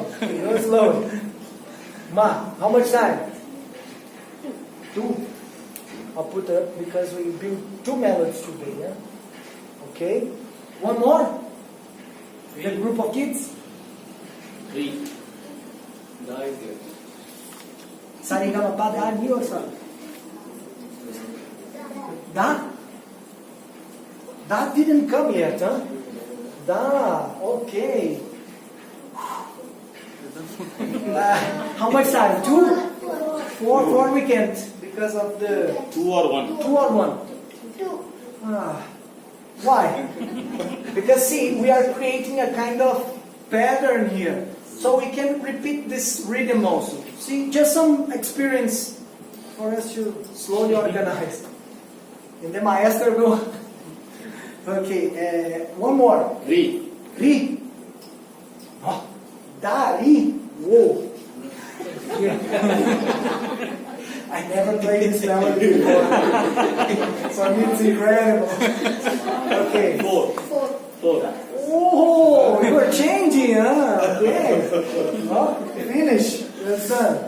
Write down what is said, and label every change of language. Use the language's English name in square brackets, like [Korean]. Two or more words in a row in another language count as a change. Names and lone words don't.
[English] Go slow. Ma. How much time? 2. I'll put up because we build 2 melodies today. Yeah? Okay. One more. The group of kids. 3. Da is there. Sarigama pa da ni or sa? Da? Da didn't come yet, huh? Da. Okay. How much time? 2? 4 we can't because of the 2 or 1. 2 or 1. 2. Why? Because see, we are creating a kind of pattern here, so we can repeat this rhythm also. See, just some experience for us to slowly organize. And the maestro go. Okay, one more. Ri. Ri. Oh, da, ri. Whoa. I never played this melody before. For me it's incredible. Okay. 4. 4. Oh, you are changing, huh? Okay. Oh, finish. That's done.